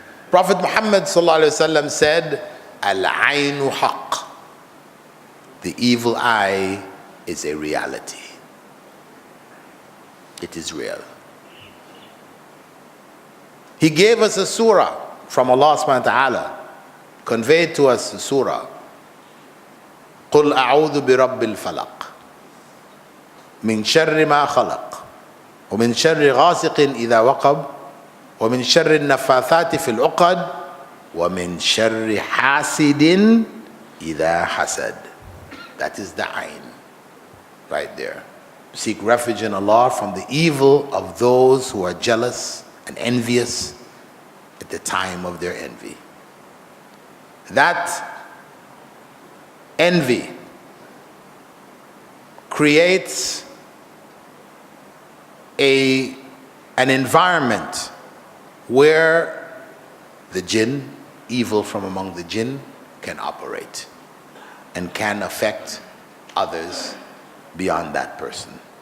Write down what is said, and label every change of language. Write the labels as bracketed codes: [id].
[en] Prophet Muhammad ﷺ said, [ar] Al-Ainu haqq. [en] The evil eye is a reality. It is real. He gave us a surah from Allah subhanahu wa ta'ala, conveyed to us a surah. [ar] قُلْ أَعُوذُ بِرَبِّ الْفَلَقِ مِنْ شَرِّ مَا خَلَقَ ومن شر غاسق إذا وقب ومن شر النفاثات في العقد ومن شر حاسد إذا حسد. [en] That is the ayn right there. Seek refuge in Allah from the evil of those who are jealous and envious at the time of their envy. That envy creates an environment where the jinn, evil from among the jinn, can operate and can affect others beyond that person.